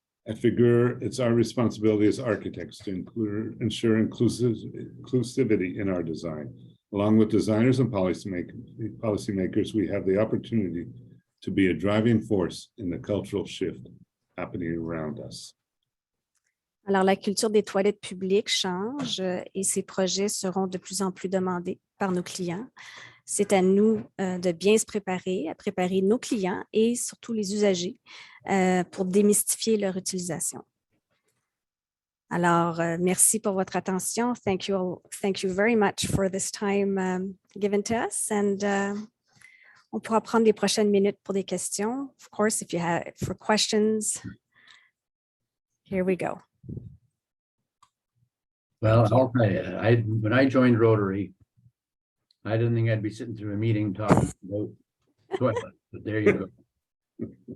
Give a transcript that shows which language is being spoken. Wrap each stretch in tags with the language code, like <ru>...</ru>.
<en>At Figurr, it's our responsibility as architects to ensure inclusivity in our design. Along with designers and policymakers, we have the opportunity to be a driving force in the cultural shift happening around us.</en> <fr>Alors, la culture des toilettes publiques change et ces projets seront de plus en plus demandés par nos clients. C'est à nous de bien se préparer, à préparer nos clients et surtout les usagers pour démystifier leur utilisation. Alors, merci pour votre attention.</fr> <en>Thank you very much for this time given to us. And</en> <fr>on pourra prendre les prochaines minutes pour des questions.</fr> <en>Of course, if you have for questions, here we go. Well, I'll tell you, when I joined Rotary, I didn't think I'd be sitting through a meeting talking about toilets, but there you go.</en>